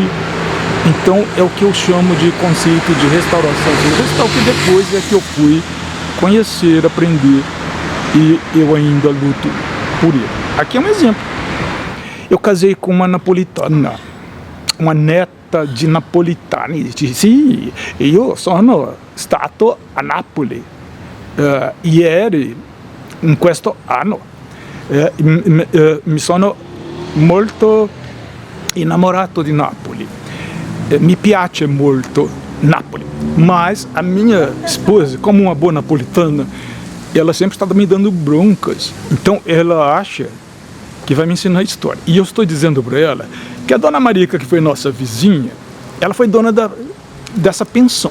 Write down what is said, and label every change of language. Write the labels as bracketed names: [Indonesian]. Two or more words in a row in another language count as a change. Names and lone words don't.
[Portuguese] Então é o que eu chamo de conceito de restauração florestal, que depois é que eu fui conhecer, aprender, e eu ainda luto por ele. Aqui é um exemplo. Eu casei com uma napolitana, uma neta [Italian] di napolitani. Sì, io sono stato a Napoli ieri, in questo anno. Mi sono molto innamorato di Napoli. Mi piace molto Napoli. [Portuguese] Mas a minha esposa, como uma boa napolitana, ela sempre está me dando broncas. Então ela acha que vai me ensinar história. E eu estou dizendo para ela que a dona Marica, que foi nossa vizinha, ela foi dona dessa pensão.